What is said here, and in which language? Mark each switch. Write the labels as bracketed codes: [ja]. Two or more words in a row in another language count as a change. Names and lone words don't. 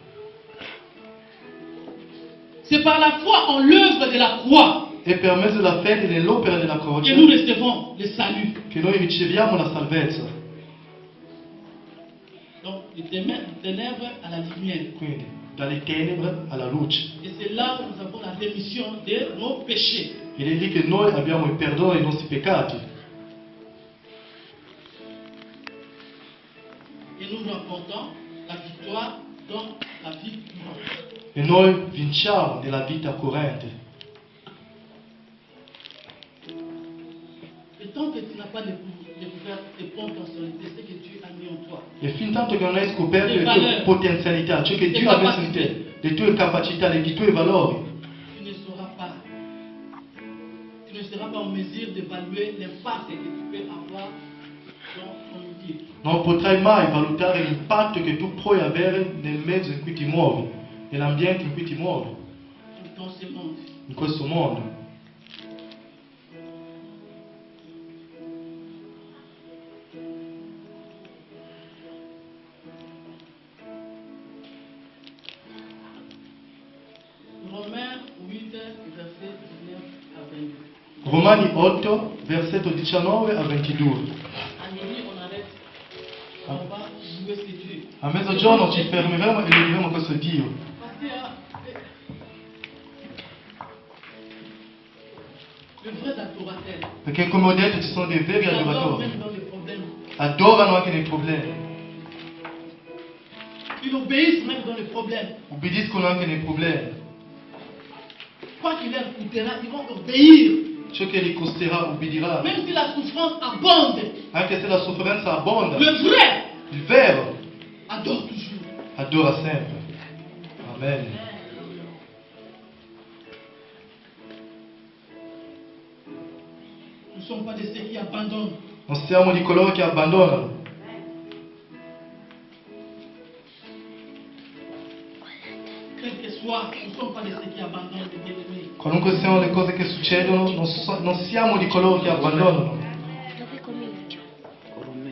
[fr] C'est par la foi en l'œuvre de la croix [it] È per mezzo della fede nell'opera della [fr] que nous [it] croce [fr] recevons le salut. [it] che noi riceviamo la salvezza. [fr] Donc des ténèbres à la lumière. [it] Quindi dalle tenebre alla luce. [fr] Et c'est là où nous avons la rémission de nos péchés. [it] Ed è lì che noi abbiamo il perdono dei nostri peccati. [fr] Et nous remportons la victoire dans la vie courante. [it] E noi vinciamo nella vita corrente. [fr] Et tant que tu n'as pas découvert tes potentialités, ce que Dieu a mis en toi, [it] E fin tanto che non hai scoperto le tue [fr] valeurs, [it] potenzialità, ciò che [fr] le [it] Dio ha messo in [fr] capacità, [it] te, le tue capacità, i tuoi valori, [fr] tu ne seras pas en mesure d'évaluer l'impact que tu peux avoir dans ton vie. [it] non potrai mai valutare l'impatto che tu puoi avere nel mezzo in cui ti muovi, nell'ambiente in cui ti muovi, [fr] Dans ce monde. [it] in questo mondo. [fr] Romains 8, verset 19 à 22. [it] Romani 8, versetto 19 a 22. [fr] À midi, on arrête. On va jouer ce Dieu. [it] A mezzogiorno ci fermeremo e leggeremo questo Dio. [fr] Parce que le vrai adorateur, [it] Perché come ho detto ci sono dei veri [fr] il adore [it] adoratori. [fr] même dans les problèmes. [it] Adorano anche nei problemi, [fr] Ils obéissent même dans les problèmes. [it] ubbidiscono anche nei problemi. [fr] Quoi qu'il leur coûtera, ils vont obéir. [it] Ciò che gli costerà ubbidirà. [fr] Même si la souffrance abonde, [it] Anche se la sofferenza abbonda, [fr] le vrai [it] il vero [fr] adore toujours. [it] adora sempre. [fr] Amen. Nous ne sommes pas de ceux qui abandonnent. [it] Non siamo di coloro che abbandonano. [fr] Quel que soit, nous ne sommes pas de ceux qui abandonnent les bien-aimés. [it] Qualunque siano le cose che succedono, non siamo di coloro che abbandonano. Dove comincio? Ormai,